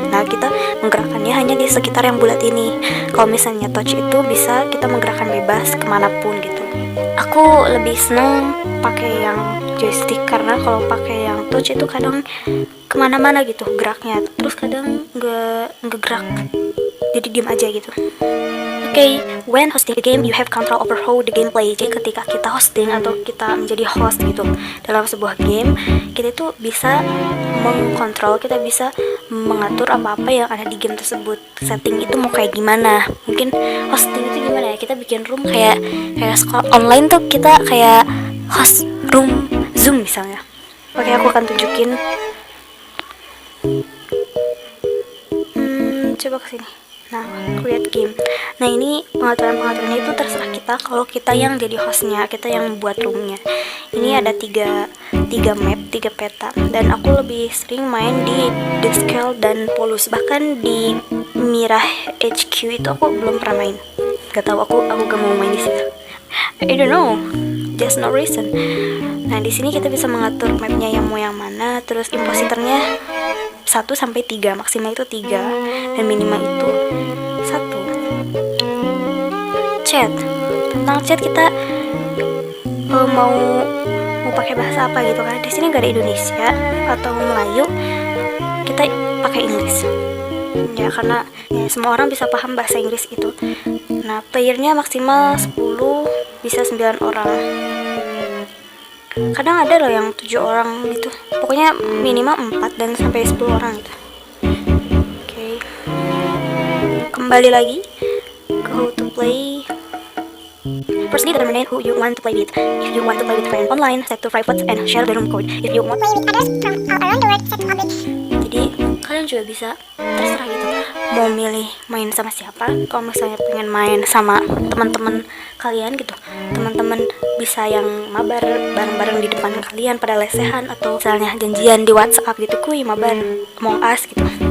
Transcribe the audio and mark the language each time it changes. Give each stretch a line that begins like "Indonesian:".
Indonesian: Nah kita menggerakkannya hanya di sekitar yang bulat ini. Kalau misalnya touch itu bisa kita menggerakkan bebas kemanapun gitu. Aku lebih seneng pakai yang joystick karena kalau pakai yang touch itu kadang kemana-mana gitu geraknya, terus kadang nggak gerak, jadi diem aja gitu.
English: Okay, when hosting the game, you have control over how the game play.
Indonesian: Jadi ketika kita hosting atau kita menjadi host gitu dalam sebuah game, kita itu bisa mengkontrol, kita bisa mengatur apa-apa yang ada di game tersebut. Setting itu mau kayak gimana? Mungkin hosting itu gimana ya? Kita bikin room kayak sekolah online tuh, kita kayak host room Zoom misalnya. Oke, aku akan tunjukin. Coba kesini. Nah, create game. Nah ini pengaturannya itu terserah kita. Kalau kita yang jadi hostnya, kita yang buat roomnya. Ini ada 3 map, 3 peta. Dan aku lebih sering main di Descale dan Polus. Bahkan di Mirah HQ itu aku belum pernah main. Gak tahu, aku gak mau main di situ.
English: I don't know, just no reason.
Indonesian: Nah di sini kita bisa mengatur mapnya yang mau yang mana. Terus imposternya 1 sampai 3, maksimal itu 3 dan minimal itu 1. Chat. Tentang chat kita mau pakai bahasa apa gitu kan. Di sini gak ada Indonesia atau Melayu. Kita pakai Inggris. Ya karena ya, semua orang bisa paham bahasa Inggris itu. Nah, playernya maksimal 10, bisa 9 orang. Kadang ada loh yang 7 orang gitu. Pokoknya minimal 4 dan sampai 10 orang gitu. Oke. Kembali lagi ke
English: how to play. Firstly, determine who you want to play with. If you want to play with friends online, set to private and share the room code. If you want Play with others from all around the world, set to public.
Indonesian: Jadi kalian juga bisa terserah gitu, mau milih main sama siapa. Kalau misalnya pengen main sama teman-teman kalian gitu, teman-teman bisa yang mabar bareng-bareng di depan kalian pada lesehan, atau misalnya janjian di WhatsApp gitu, kuy mabar Among Us gitu.